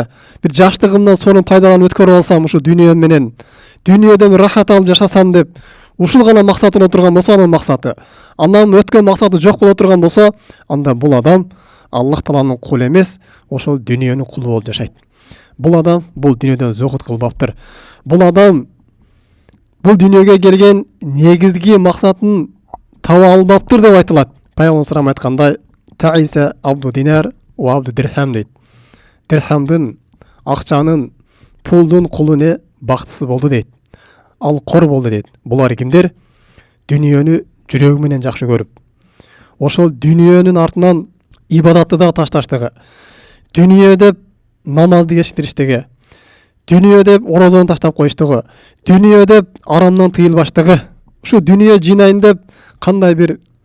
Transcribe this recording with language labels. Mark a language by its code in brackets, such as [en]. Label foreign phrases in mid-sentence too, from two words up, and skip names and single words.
[ky] Бир жаштыгымдан сонун пайдаланып өткөрүп алсам, ушу дүйнө менен, дүйнөдөн рахат алып жашасам деп, ушул гана максаты боло турган болсо, анын максаты, андан өткөн максаты жок боло турган болсо, анда бул адам Аллах Тааланын кулу эмес, ошол дүйнөнүн кулу болуп жашайт. Бул адам бул дүйнөдөн зухуд кылбаптыр. Бул адам бул дүйнөгө келген негизги максатын таба албаптыр деп айтылат. Пайгамбарыбыз айткандай, [ar] تعس عبد دينار و عبد درهم [ky] дейт. Дирхамдын, акчанын, пулдун кулу не бактысы болду дейт. Ал кор болду дейт. Булар кимдер? Дүйнөнү жүрөгү менен жакшы көрүп, ошол дүйнөнүн артынан ибадатты да ташташтыгы, дүйнө деп намазды кечиктириштиги, дүйнө деп орозону таштап коюштугу, дүйнө деп арамдан тыйылбаштыгы, ушу дүйнө жыйнайын деп кандай бир